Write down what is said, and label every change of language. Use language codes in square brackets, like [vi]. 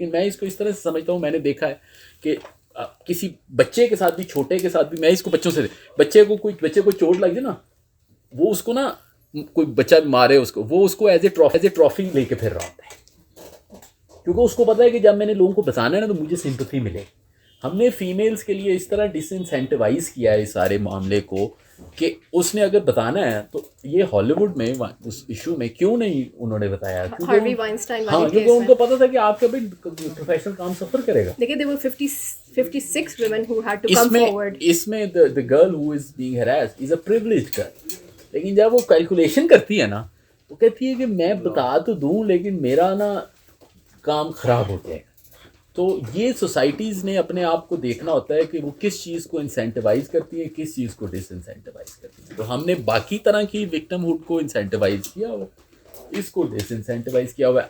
[ur] لیکن میں اس کو اس طرح سے سمجھتا ہوں, میں نے دیکھا ہے کہ کسی بچے کے ساتھ بھی, چھوٹے کے ساتھ بھی, میں اس کو بچوں سے, بچے کو چوٹ لگ جائے نا, وہ اس کو نا کوئی بچہ مارے اس کو, وہ اس کو ایز اے ٹرافی لے کے پھر رہا ہوتا ہے, کیونکہ اس کو پتا ہے کہ جب میں نے لوگوں کو بتانا ہے نا تو مجھے سمپتھی ملے. ہم نے فیمیلز کے لیے اس طرح ڈس انسینٹیوائز کیا ہے اس سارے معاملے کو کہ اس نے اگر بتانا ہے تو یہ ہالی ووڈ میں اس ایشو میں کیوں نہیں انہوں نے بتایا, [en] Harvey Weinstein [ur] ہاں کیونکہ ان کو پتا تھا کہ آپ کا بھی پروفیشنل کام سفر کرے گا. لیکن [en] there were 56 women who had to come forward. [ur] اس میں [en] the girl who is being harassed is a privileged girl. [ur] لیکن جب وہ کیلکولیشن کرتی ہے نا, وہ کہتی ہے کہ میں بتا تو دوں لیکن میرا نا کام خراب ہو جائے گا. تو یہ سوسائٹیز نے اپنے آپ کو دیکھنا ہوتا ہے کہ وہ کس چیز کو انسینٹیوائز کرتی ہے, کس چیز کو ڈس انسینٹیوائز کرتی ہے. تو ہم نے باقی طرح کی وکٹم ہوڈ کو انسینٹیوائز کیا ہوا, اس کو ڈس انسینٹیوائز کیا ہوا ہے.